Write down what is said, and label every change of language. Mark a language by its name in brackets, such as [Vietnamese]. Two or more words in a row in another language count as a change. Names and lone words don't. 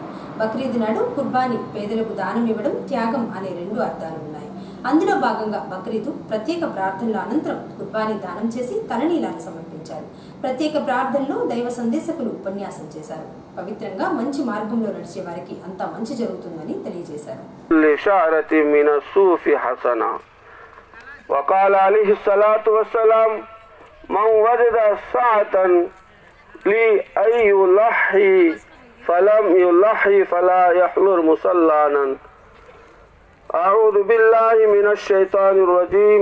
[Telugu] బక్రీద్ నాడు కుర్బానీ, పేదలకు దానం ఇవ్వడం, త్యాగం అనే రెండు అర్థాలు ఉన్నాయి. అందులో భాగంగా బక్రీద్ ప్రత్యేక ప్రార్థనల అనంతరం కుర్బానీ దానం చేసి తలనీలాలు సమర్పించారు. ప్రత్యేక ప్రార్థనలో దైవ సందేశకులు ఉపన్యాసం చేశారు. పవిత్రంగా మంచి మార్గంలో నడిచే వారికి అంతా మంచి జరుగుతుందని తెలియజేశారు. [Arabic] وقال عليه الصلاة والسلام من وجد ساعة لأن يضحي فلم يضحي فلا يحضر مصلانا. أعوذ بالله من الشيطان الرجيم.